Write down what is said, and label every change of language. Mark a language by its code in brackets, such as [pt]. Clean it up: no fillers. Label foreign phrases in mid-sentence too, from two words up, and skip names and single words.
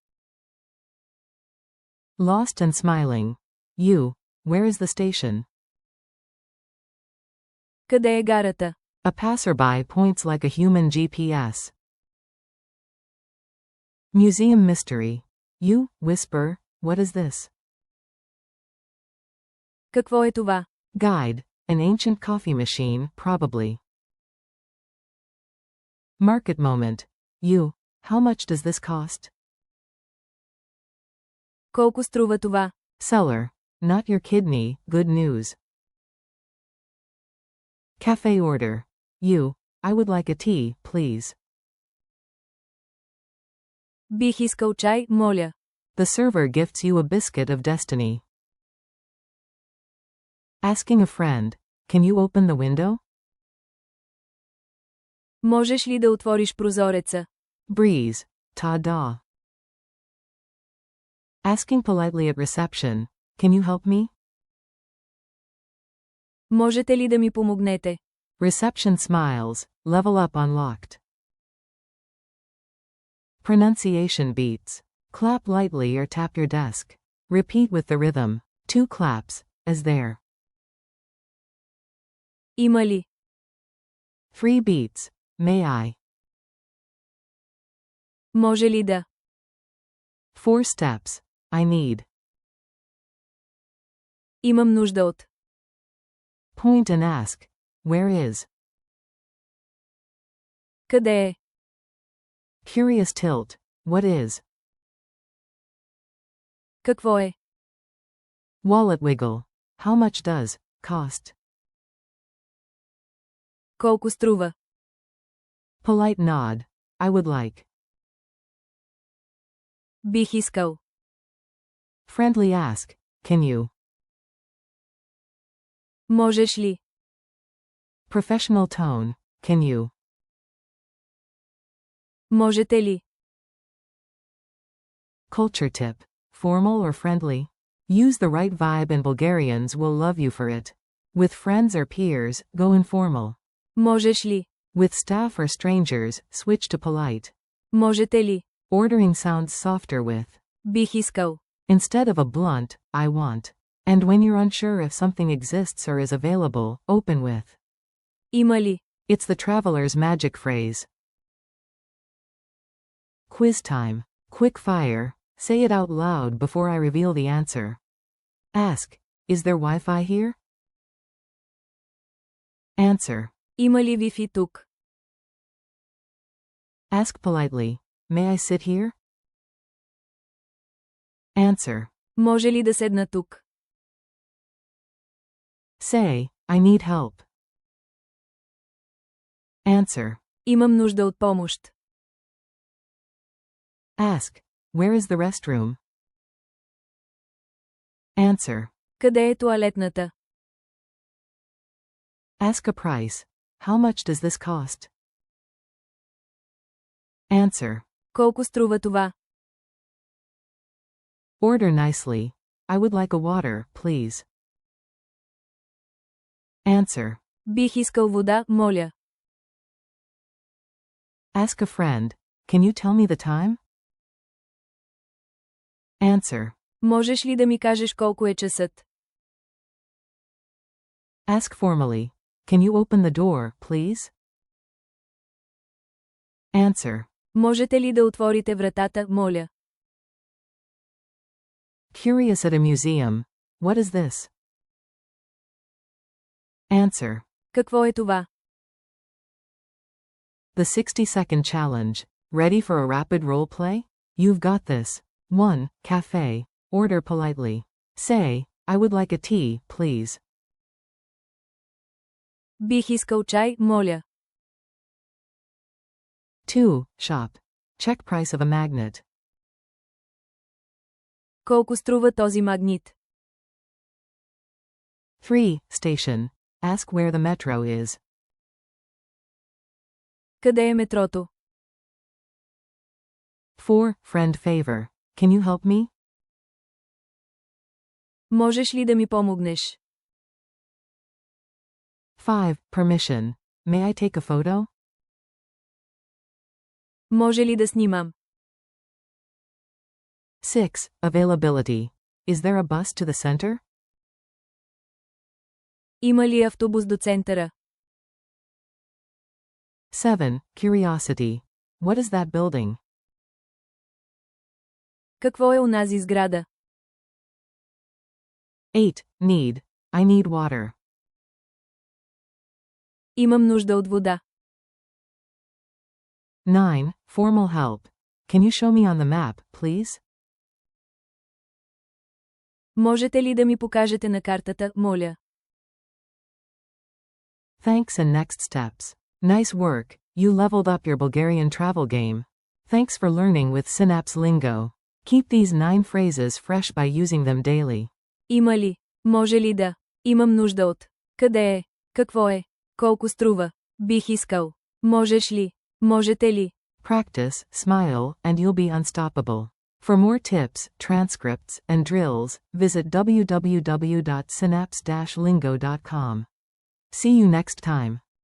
[en] Lost and smiling. You, where is the station? [bg] Къде е гарата? [en] A passerby points like a human GPS. Museum mystery. You, whisper, what is this? [bg] Какво е това? [en] Guide. An ancient coffee machine, probably. Market moment. You, how much does this cost? [bg] Колко струва това? [en] Seller. Not your kidney, good news. Cafe order. You, I would like a tea, please. [bg] Бих искал чай, моля. [en] The server gifts you a biscuit of destiny. Asking a friend, can you open the window? [bg] Можеш ли да отвориш прозореца? [en] Breeze. Ta-da. Asking politely at reception, can you help me? [bg] Можете ли да ми помогнете? [en] Reception smiles, level up unlocked. Pronunciation beats. Clap lightly or tap your desk. Repeat with the rhythm. 2 claps, as there. [bg] Има ли? [en] 3 beats. May I? [bg] Може ли да? [en] 4 steps. I need. [bg] Имам нужда от. [en] Point and ask. Where is? [bg] Къде е? [en] Curious tilt. What is? [bg] Какво е? [en] Wallet wiggle. How much does cost? [bg] Колко струва? [en] Polite nod. I would like. [bg] Бих искал. [en] Friendly ask. Can you? [bg] Можеш ли? [en] Professional tone. Can you? [bg] Можете ли? [en] Culture tip. Formal or friendly? Use the right vibe and Bulgarians will love you for it. With friends or peers, go informal. [bg] Можеш ли? [en] With staff or strangers, switch to polite. [bg] Можете ли? [en] Ordering sounds softer with. [bg] Бих искал. [en] Instead of a blunt, I want. And when you're unsure if something exists or is available, open with. [bg] Има ли? [en] It's the traveler's magic phrase. Quiz time. Quick fire. Say it out loud before I reveal the answer. Ask, is there Wi-Fi here? Answer. [bg] Има ли Wi-Fi тук? [en] Ask politely, may I sit here? Answer. [bg] Може ли да седна тук? [en] Say, I need help. Answer. [bg] Имам нужда от помощ. [en] Ask, where is the restroom? Answer. [bg] Къде е тоалетната? [en] Ask a price. How much does this cost? Answer. [bg] Колко струва това? [en] Order nicely. I would like a water, please. Answer. [bg] Бих искал вода, моля. [en] Ask a friend, can you tell me the time? Answer. [bg] Можеш ли да ми кажеш колко е часът? [en] Ask formally, can you open the door, please? Answer. [bg] Можете ли да отворите вратата, моля? [en] Curious at a museum. What is this? Answer. [bg] Какво е това? [en] The 60-second challenge. Ready for a rapid role play? You've got this. 1. Cafe. Order politely. Say, I would like a tea, please. [bg] Бих искал чай, моля. [en] 2. Shop. Check price of a magnet. [bg] Колко струва този магнит? [en] 3. Station. Ask where the metro is. [bg] Къде е метрото? [en] 4. Friend favor. Can you help me? [bg] Можеш ли да ми помогнеш? [en] 5. Permission. May I take a photo? [bg] Може ли да снимам? [en] 6. Availability. Is there a bus to the center? [bg] Има ли автобус до центъра? [en] 7. Curiosity. What is that building? [bg] Какво е онази сграда? [en] 8. Need. I need water. [bg] Имам нужда от вода. [en] 9. Formal help. Can you show me on the map, please? [bg] Можете ли да ми покажете на картата, моля? [en] Thanks and next steps. Nice work, you leveled up your Bulgarian travel game. Thanks for learning with Synapse Lingo. Keep these 9 phrases fresh by using them daily. [bg] Има ли? Може ли да? Имам нужда от. Къде е? Какво е? Колко струва? Бих искал. Можеш ли? Можете ли? [en] Practice, smile, and you'll be unstoppable. For more tips, transcripts, and drills, visit www.synapse-lingo.com. See you next time.